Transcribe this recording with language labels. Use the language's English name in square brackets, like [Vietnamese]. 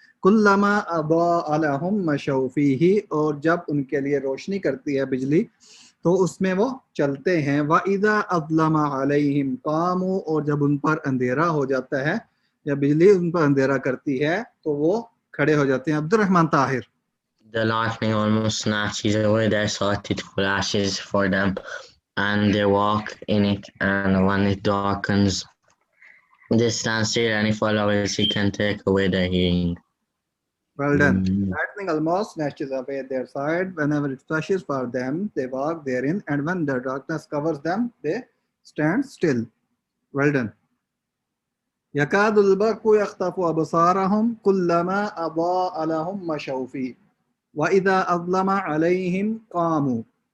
[Arabic] کلما اضاء لهم مشوا فیہ، [Urdu] اور جب ان کے لیے روشنی کرتی ہے بجلی تو اس میں وہ چلتے ہیں. [Arabic] وَإِذَا أَظْلَمَ عَلَيْهِمْ قَامُوا، [Urdu] اور جب ان پر اندھیرا ہو جاتا ہے، جب بجلی ان پر اندھیرا کرتی ہے تو وہ کھڑے ہو جاتے ہیں. عبد الرحمن Tahir. [English] The lightning almost snatches away their sight, it flashes for them, and they walk in it, and when it darkens, they stand still, and if Allah wills, He can take away their hearing. Well done. Lightning almost snatches away their sight. Whenever it flashes for them, they walk therein, and when the darkness covers them, they stand still. Well done. [Arabic] يكاد البرق يخطف أبصارهم كلما أضاء لهم مشوا فيه وإذا أظلم عليهم قاموا.